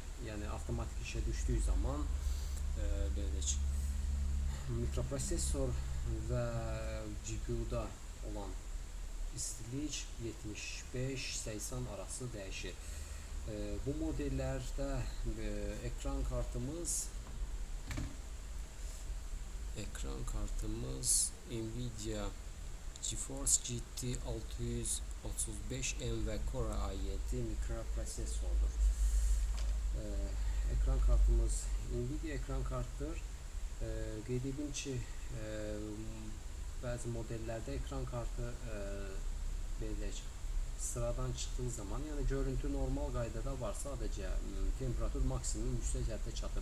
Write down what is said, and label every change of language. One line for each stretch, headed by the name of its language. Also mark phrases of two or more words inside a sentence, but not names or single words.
Azerbaijani: Yəni avtomatik işə düşdüyü zaman mikroprosesor və GPU-da olan istilik 75-80 arası dəyişir. Bu modellərdə ekran kartımız Nvidia GeForce GT 635M ve Core i7 mikroprosesordur. Ekran kartımız Nvidia ekran kartıdır. Qeyd edim ki, bəzi modellerde ekran kartı sıradan çıxdığı zaman, yəni görüntü normal qaydada var, sadəcə temperatur maksimum yüksək həddə çatır.